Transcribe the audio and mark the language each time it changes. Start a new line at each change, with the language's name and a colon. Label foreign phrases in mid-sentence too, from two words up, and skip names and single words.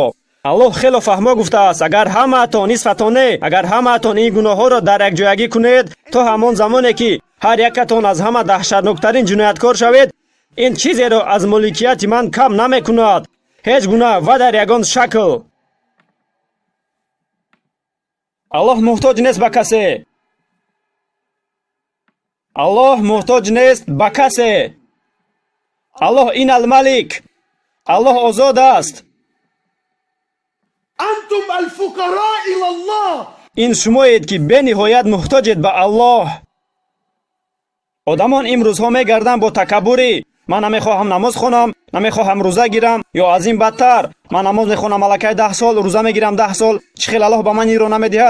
Tajik: Аллоҳ хело фаҳмо гуфтааст: агар ҳамаатон нисфатоне, агар ҳамаатон ин гуноҳҳоро дар якҷоягӣ кунед, то ҳамон замоне ки ҳар якатон аз ҳама даҳшатноктарин ҷинояткор шавед, ин чизеро аз моликияти ман кам намекунад, ҳеҷ гуна ва дар ягон шакл. Аллоҳ мухтоҷ нест ба касе. Аллоҳ мухтоҷ нест ба касе. Аллоҳ ин ал-малик. Аллоҳ озод аст.
Arabic: أنتم الفقراء إلى الله.
Tajik: ин шумоед ки бениҳоят мухтоҷед ба Аллоҳ. одамон имрӯзҳо мегарданд бо такаббурӣ: ман намехоҳам намоз хонам, намехоҳам рӯза гирам, ё аз ин бадтар, ман намоз мехонам аллакай 10 сол, рӯза мегирам 10 сол, чӣ хел Аллоҳ ба ман инро намедиҳад?